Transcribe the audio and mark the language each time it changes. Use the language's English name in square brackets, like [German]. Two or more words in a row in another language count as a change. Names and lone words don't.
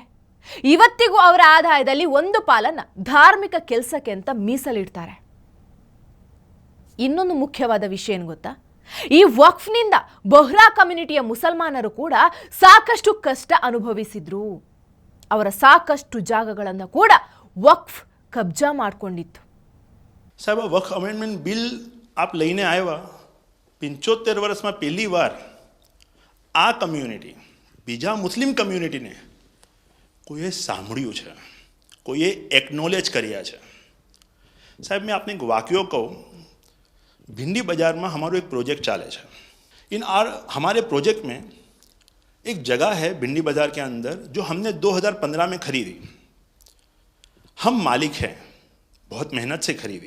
[Kannada] ಇವತ್ತಿಗೂ ಅವರ ಆದಾಯದಲ್ಲಿ ಒಂದು ಪಾಲನ್ನು ಧಾರ್ಮಿಕ ಕೆಲಸಕ್ಕೆ ಅಂತ ಮೀಸಲಿಡ್ತಾರೆ. ಇನ್ನೊಂದು ಮುಖ್ಯವಾದ ವಿಷಯ ಏನು ಗೊತ್ತಾ? ಈ ವಕ್ಫ್ನಿಂದ ಬೊಹ್ರಾ ಕಮ್ಯುನಿಟಿಯ ಮುಸಲ್ಮಾನರು ಕೂಡ ಸಾಕಷ್ಟು ಕಷ್ಟ ಅನುಭವಿಸಿದ್ರು. ಅವರ ಸಾಕಷ್ಟು ಜಾಗಗಳನ್ನು ಕೂಡ ವಕ್ಫ್ ಕಬ್ಜಾ ಮಾಡಿಕೊಂಡಿತ್ತು. [Gujarati] સાહેબ વક્ફ [English] amendment bill [Gujarati] આપ લઈને આવ્યા 75 વર્ષમાં પહેલી વાર આ કમ્યુનિટી બીજા મુસ્લિમ કમ્યુનિટીને કોઈએ સાંભળ્યું છે, કોઈએ એકનોલેજ કર્યા છે. [Hindi] સાહેબ मैं आपने एक वाक्यो कहूँ, भिंडी बाज़ार में हमारो एक प्रोजेक्ट चाले है. हमारे प्रोजेक्ट में एक जगह है भिंडी बाज़ार के अंदर जो हमने 2015 में खरीदी. हम मालिक हैं, बहुत मेहनत से खरीदी.